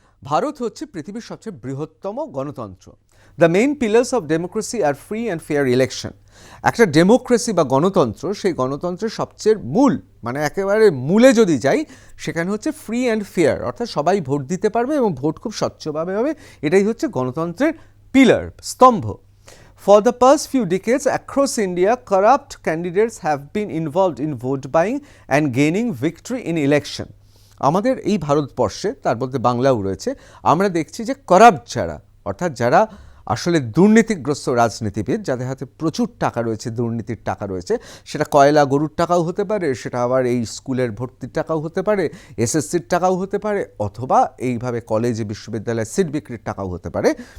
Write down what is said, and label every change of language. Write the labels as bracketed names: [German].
[Bangla] ভারত হচ্ছে পৃথিবীর সবচেয়ে বৃহত্তম গণতন্ত্র। [English] The main pillars of democracy are free and fair election. [Bangla] একটা ডেমোক্রেসি বা গণতন্ত্র, সেই গণতন্ত্রের সবচেয়ে মূল, মানে একেবারে মূলে যদি যাই, সেখানে হচ্ছে ফ্রি অ্যান্ড ফেয়ার, অর্থাৎ সবাই ভোট দিতে পারবে এবং ভোট খুব স্বচ্ছভাবে হবে। এটাই হচ্ছে গণতন্ত্রের পিলার, স্তম্ভ। [English] For the past few decades across India, corrupt candidates have been involved in vote buying and gaining victory in election. [Bangla] আমাদের এই ভারতবর্ষে, তার মধ্যে বাংলাও রয়েছে, আমরা দেখছি যে করাপ্ট যারা, অর্থাৎ যারা আসলে দুর্নীতিগ্রস্ত রাজনীতিবিদ, যাদের হাতে প্রচুর টাকা রয়েছে, দুর্নীতির টাকা রয়েছে, সেটা কয়লা গরুর টাকাও হতে পারে, সেটা আবার এই স্কুলের ভর্তির টাকাও হতে পারে, এসএসসির টাকাও হতে পারে, অথবা এইভাবে কলেজে বিশ্ববিদ্যালয়ের সিট বিক্রির টাকাও হতে পারে।